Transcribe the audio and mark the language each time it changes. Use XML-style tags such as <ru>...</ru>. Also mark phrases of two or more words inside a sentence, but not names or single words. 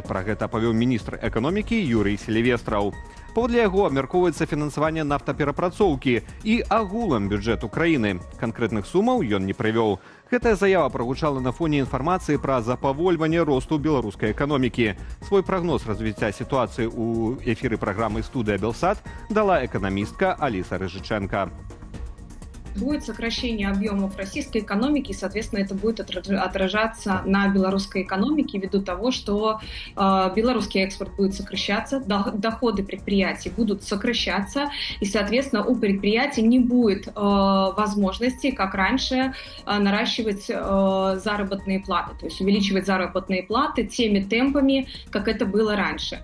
<be>Пра гэта павёў міністр эканомікі Юрый Селівестраў. Паводле яго абмяркоўваецца фінансаванне нафтаперапрацоўкі і агулам бюджэту краіны. Канкрэтных сумаў ён не прывёў. Гэтая заява прагучала на фоне інфармацыі пра запавольванне росту беларускай эканомікі. Свой прагноз развіцця сітуацыі ў эфіры праграмы «Студыя Белсат» дала эканамістка Аліса Рыжыченко.</be> <ru>Будет сокращение объемов российской экономики, и, соответственно, это будет отражаться на белорусской экономике ввиду того, что белорусский экспорт будет сокращаться, доходы предприятий будут сокращаться, и, соответственно, у предприятий не будет возможности, как раньше, наращивать заработные платы, то есть увеличивать заработные платы теми темпами, как это было раньше.</ru>